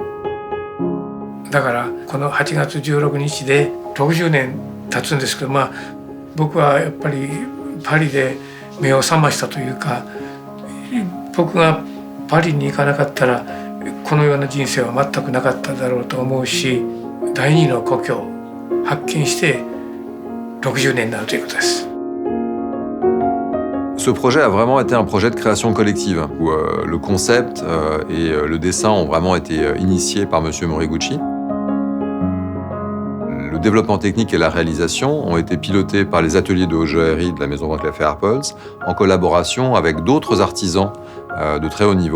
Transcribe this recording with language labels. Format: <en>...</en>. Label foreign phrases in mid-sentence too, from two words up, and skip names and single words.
<ja>だからこの8月16日で60年経つんですけど、僕はやっぱりパリで目を覚ましたというか、僕がパリに行かなかったらこのような人生は全くなかっただろうと思うし、第二の故郷を発見して60年になるということです。</ja> <fr>Ce projet a vraiment été un projet de création collective, où le concept et le dessin ont vraiment été initiés par Monsieur Moriguchi. Le développement technique et la réalisation ont été pilotés par les ateliers de haute joaillerie de la maison Van Arpels, en collaboration avec d'autres artisans de très haut niveau.</fr>